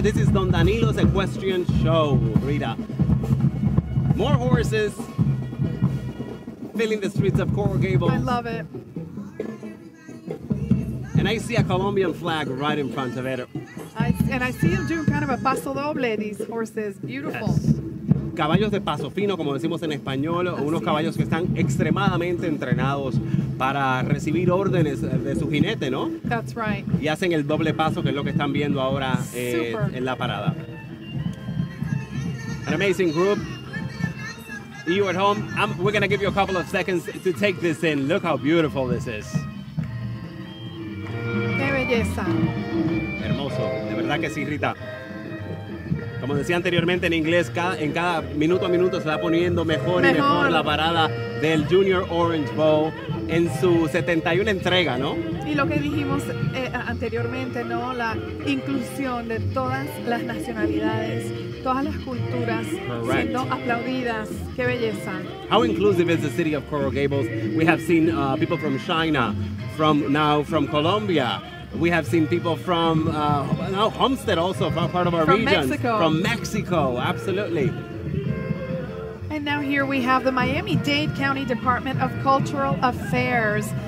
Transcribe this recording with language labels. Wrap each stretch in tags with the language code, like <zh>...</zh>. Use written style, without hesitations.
<en>This is Don Danilo's Equestrian Show, Rita. More horses filling the streets of Coral Gables. I love it. And I see a Colombian flag right in front of it. I see them doing kind of a paso doble, these horses. Beautiful. Yes.</en> <es>caballos de paso fino, como decimos en español, unos caballos que están extremadamente entrenados para recibir órdenes de su jinete, ¿no?</es> <en>That's right.</en> <es>Y hacen el doble paso, que es lo que están viendo ahora en la parada.</es> <en>An amazing group. You at home, we're going to give you a couple of seconds to take this in. Look how beautiful this is.</en> <es>¡Qué belleza! Hermoso, de verdad que sí, Rita. Como decía anteriormente en inglés, en cada minuto a minuto se va poniendo mejor y mejor la parada del Junior Orange Bowl en su 71 entrega, ¿no? Y lo que dijimos anteriormente, ¿no? La inclusión de todas las nacionalidades, todas las culturas siendo aplaudidas. ¡Qué belleza!</es> <en>How inclusive is the city of Coral Gables? We have seen people from China, from Colombia. We have seen people from now Homestead, also part of our region. Mexico. From Mexico, absolutely. And now here we have the Miami-Dade County Department of Cultural Affairs.</en>